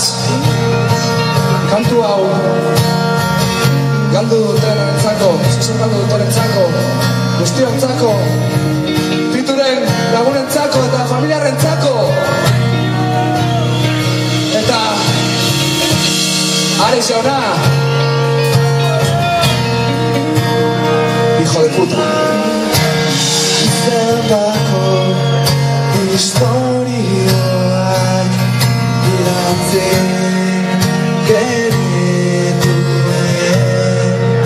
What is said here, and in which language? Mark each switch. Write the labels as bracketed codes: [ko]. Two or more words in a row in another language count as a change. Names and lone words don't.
[eu] kantu hau galdu dutenentzako zuzen galdu dutenentzako guztiontzako pituren lagunentzako eta familiarrentzako eta Ares jauna [es] hijo de puta [eu] Zendako historioak iratzen genituen